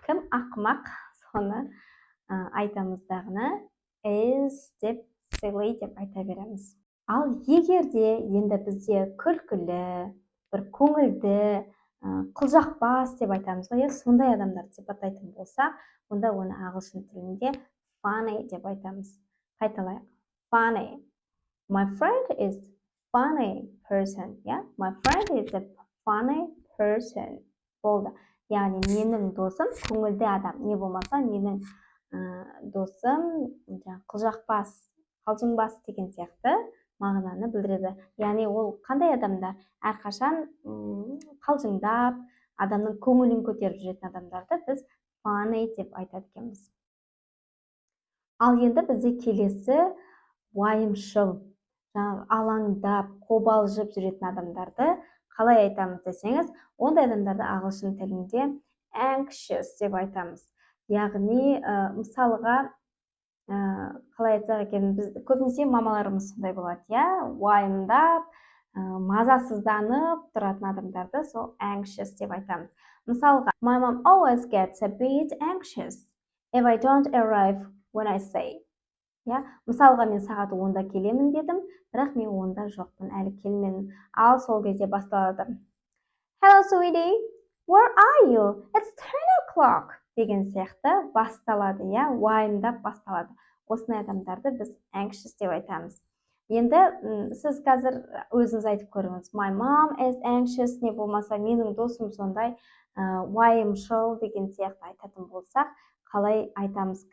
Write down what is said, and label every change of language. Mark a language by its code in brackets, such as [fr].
[kk] Кім ақымақ, соны айтамыз дағыны is деп silly деп айта береміз. Ал егерде енді бізде күлкілі, бір көңілді, қылжақбас деп айтамыз ғой, сондай адамдарды сипаттайтын болсақ, онда оны ағылшын тілінде funny деп айтамыз. Қайталайық. Funny. [en] My friend is funny person. My friend is a funny person. [kk] Болды. Яғни менің досым көңілді адам. Не болмаса менің досым қылжақбас, қалжыңбас деген сияқты мағынаны білдіреді. Яғни ол қандай адамдар? Әрқашан қалжыңдап, адамның көңілін көтеріп жүретін адамдарды біз funny деп айтады екенбіз. Ал енді бізде келесі уайымшыл, алаңдап, қобалжып жүретін адамдарды қалай айтамыз десеңіз, ондай адамдарды ағылшын тілінде anxious деп айтамыз. Яғни, мысалға, қалай айтсақ екен, біз көбінесе мамаларымыз сондай болады, уайымдап, мазасызданып тұратын адамдарды сол anxious деп айтамыз. Мысалға, [en] my mom always gets a bit anxious if I don't arrive when I say. [kk] Мысалға, мен сағат 10-да келемін дедім, бірақ мен 10-да жоқпын, әлі келмедім. Ал сол кезде басталады. [en] Hello, sweetie, where are you? It's 10 o'clock. [kk] Деген сияқты басталады, уайымдап басталады. Осындай адамдарды біз anxious деп айтамыз. Енді сіз қазір өзіңіз айтып көріңіз. [en] My mom is anxious, [kk] не болмаса менің досым сондай уайымшыл деген сияқты айтатын болсақ, қалай айтамыз?